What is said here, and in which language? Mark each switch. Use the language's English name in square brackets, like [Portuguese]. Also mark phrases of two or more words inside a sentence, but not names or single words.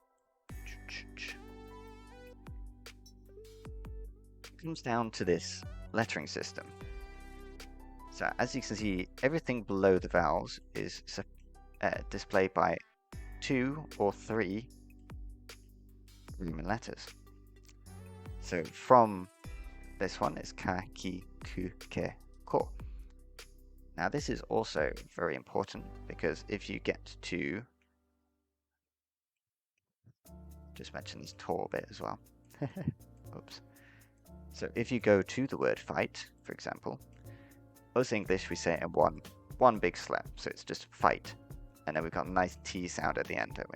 [English] It comes down to this lettering system. So as you can see, everything below the vowels is displayed by 2 or 3 Roman letters. So from this one is ka, ki, ku, ke, ko. Now this is also very important because if you get to, just mention this to bit as well. Oops. So if you go to the word fight, for example, most English we say it in one big slap, so it's just fight, and then we've got a nice T sound at the end, don't we?